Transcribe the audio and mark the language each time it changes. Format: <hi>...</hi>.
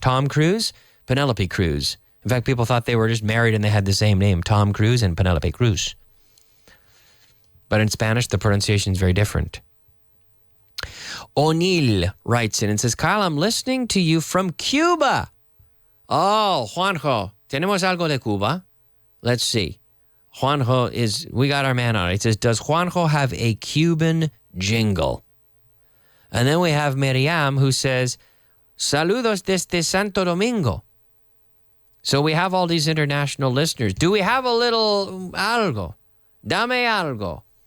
<en>Tom Cruise, Penelope Cruz. In fact, people thought they were just married and they had the same name, Tom Cruise and Penelope Cruz. But in Spanish, the pronunciation is very different. O'Neill writes in and says, Kyle, I'm listening to you from Cuba.</en> <es>Oh, Juanjo, tenemos algo de Cuba?</es> <en>Let's see. Juanjo we got our man on it. It says, does Juanjo have a Cuban jingle? And then we have Miriam who says,</en> <es>saludos desde Santo Domingo.</es> <en>So we have all these international listeners. Do we have a little algo?</en> <es>Dame algo.</es>